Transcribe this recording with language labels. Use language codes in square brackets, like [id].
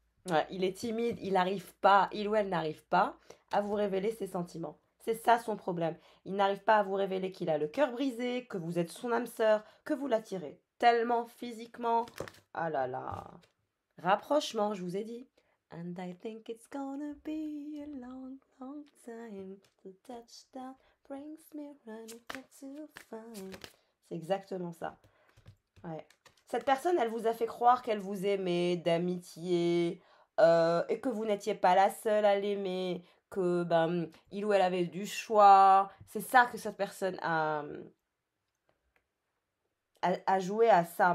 [fr] Ouais, il est timide, il n'arrive pas, il ou elle n'arrive pas à vous révéler ses sentiments. C'est ça son problème. Il n'arrive pas à vous révéler qu'il a le cœur brisé, que vous êtes son âme sœur, que vous l'attirez. Tellement physiquement. Ah là là. Rapprochement, je vous ai dit. [en] And I think it's gonna be a long, long time. The touchdown brings me running back to find. [fr] C'est exactement ça. Ouais. Cette personne, elle vous a fait croire qu'elle vous aimait d'amitié et que vous n'étiez pas la seule à l'aimer, que ben il ou elle avait du choix. C'est ça que cette personne a joué à ça.